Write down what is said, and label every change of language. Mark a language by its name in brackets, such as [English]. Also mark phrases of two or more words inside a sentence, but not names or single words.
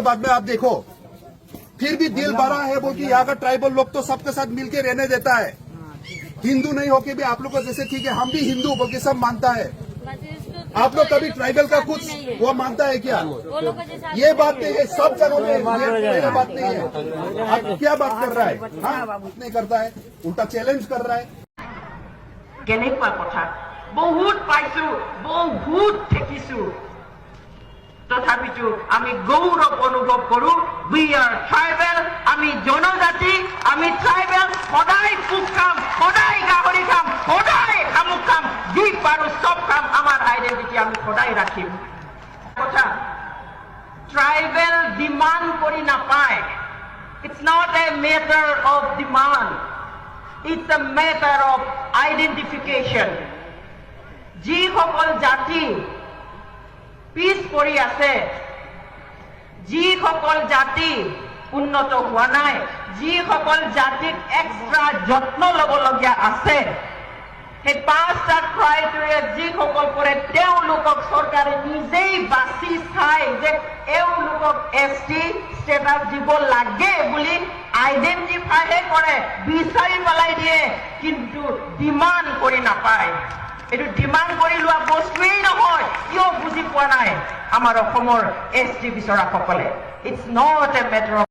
[Hindi] बाद में आप देखो फिर भी दिल भरा है बोल के यहाँ का ट्राइबल लोग तो सबके साथ मिलके रहने देता है हिंदू नहीं होके भी आप लोग को जैसे ठीक है हम भी हिंदू बोल के सब मानता है आप लोग कभी ट्राइबल का कुछ वो मानता है क्या ये बात नहीं है सब जगह में ये बात नहीं है आप क्या बात कर रहा है हाँ नहीं करता है उल्टा चैलेंज कर रहा है [Assamese] কেনেকুৱা কথা বহুত পাইছো বহুত দেখিছো তথাপিতো আমি গৌৰৱ অনুভৱ কৰো [English] we are [Assamese] ট্ৰাইবেল আমি জনজাতি আমি ট্ৰাইবেল সদায় পোক কাম সদায় গাহৰি কাম সদায় শামুক কাম যি পাৰো চব কাম আমাৰ আইডেন্টিটি আমি সদায় ৰাখিম কথা ট্ৰাইবেল ডিমাণ্ড কৰি নাপায় [English] it's not a matter of demand It's a matter of identification. [Assamese] যিসকল জাতি পিছ পৰি আছে যিসকল জাতি উন্নত হোৱা নাই যিসকল জাতিক এক্সট্ৰা যত্ন ল'বলগীয়া আছে সেই 5টা ক্ৰাইটেৰিয়া যিসকল কৰে তেওঁলোকক চৰকাৰে নিজেই বাছি চাই যে এওঁলোকক [English] ST status [Assamese] দিব লাগে বুলি আইডেন্টিফাই কৰে বিচাৰি পেলাই দিয়ে কিন্তু ডিমাণ্ড কৰি নাপায় এইটো ডিমাণ্ড কৰি লোৱা বস্তুৱেই নহয় কিয় বুজি পোৱা নাই আমাৰ অসমৰ ST বিচৰাসকলে [English] it's not a matter